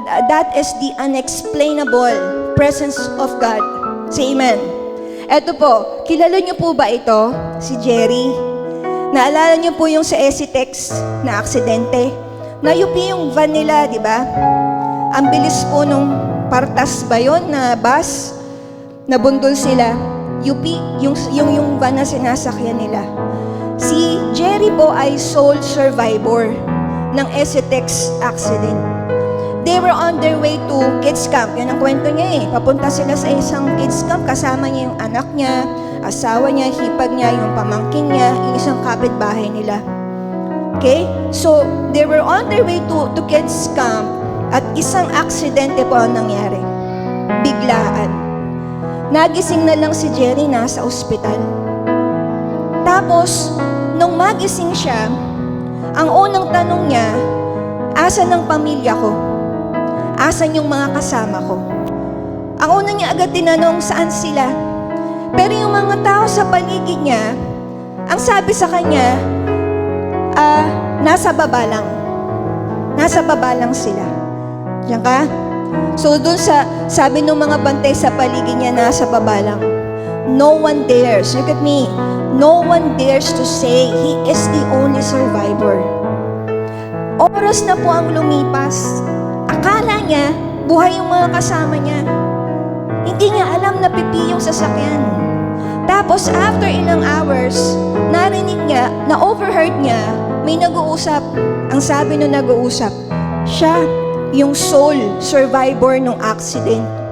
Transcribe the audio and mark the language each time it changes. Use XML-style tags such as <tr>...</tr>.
<en>That is the unexplainable presence of God. Say amen.</en> <tl>Eto po, kilala niyo po ba ito? Si Jerry. Naalala niyo po yung sa Esitex na aksidente? Nayupi yung van nila, di ba? Ang bilis po nung partas ba yun na bus? Nabundol sila. Yupi, yung van na sinasakyan nila. Si Jerry po ay sole survivor ng Esitex accident.</tl> <en>They were on their way to kids camp.</en> <tl>Yan ang kwento niya eh. Papunta sila sa isang kids camp. Kasama niya yung anak niya, asawa niya, hipag niya, yung pamangkin niya, yung isang kapitbahay nila.</tl> <en>Okay? So, they were on their way to kids camp</en> <tl>at isang aksidente po ang nangyari. Biglaan. Nagising na lang si Jerry, nasa ospital. Tapos, nung magising siya, ang unang tanong niya, asan ang pamilya ko? Asan yung mga kasama ko? Ang una niya agad tinanong, saan sila? Pero yung mga tao sa paligid niya, ang sabi sa kanya, nasa baba lang. Nasa baba lang sila. Diyan ka? So dun sabi ng mga bantay sa paligid niya, nasa baba lang.</tl> <en>No one dares, look at me, no one dares to say he is the only survivor.</en> <tl>Oras na po ang lumipas. Akala niya, buhay yung mga kasama niya. Hindi niya alam na pipi yung sasakyan. Tapos after ilang hours, narinig niya, na-overheard niya, may nag-uusap. Ang sabi nung nag-uusap, siya yung sole survivor ng accident.</tl>